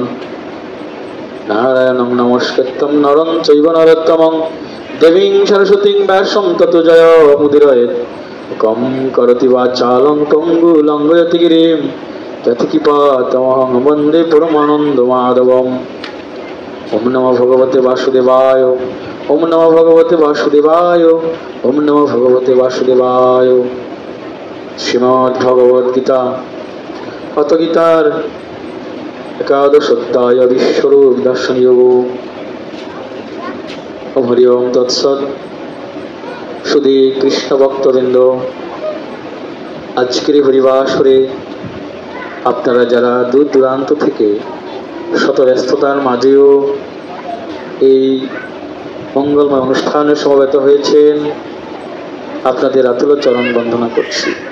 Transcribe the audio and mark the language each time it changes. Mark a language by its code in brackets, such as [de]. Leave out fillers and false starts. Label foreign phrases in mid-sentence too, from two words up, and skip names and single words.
[sa] নারায়ণং নমস্কৃত্যং নরং চৈব নরোত্তমং দেবীং সরস্বতীং ব্যাসং ততো জয় মুদিরয়েৎ। কম করতি বাচালং পঙ্গু লঙ্ঘয়তি গিরিম যৎকৃপাতমহং বন্দে পরমানন্দ মাধবম। ওম নমো ভগবতে বাসুদেবায়। ওম নমো ভগবতে বাসুদেবায়। ওম নমো ভগবতে বাসুদেবায়। [bn] শ্রীমদ্ ভগবদ গীতা অত গীতার একাদশ অধ্যায় বিশ্বরূপ দর্শন যোগ। [sa] হরি ওম তৎসৎ। [bn] সুধী কৃষ্ণ ভক্তবৃন্দ, আজকের হরিবাসরে আপনারা যারা দূর দূরান্ত থেকে শত ব্যস্ততার মাঝেও এই মঙ্গলময় অনুষ্ঠানে সমবেত হয়েছেন, আপনাদের আতুল চরণ বন্দনা করছি।